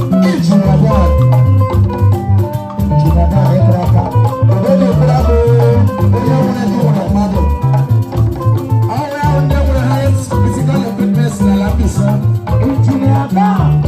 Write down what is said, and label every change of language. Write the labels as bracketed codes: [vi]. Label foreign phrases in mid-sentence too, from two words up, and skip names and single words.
[ig] Iji na baa. Iji na baa, ị kụrụ aka. Obodo ị kụrụ aka, onye nwere ndị nwere mmadụ. Ọ nwere ahụ ndị nwere [en] highest physical equipment [ig] na ala Mbaise. Iji na baa.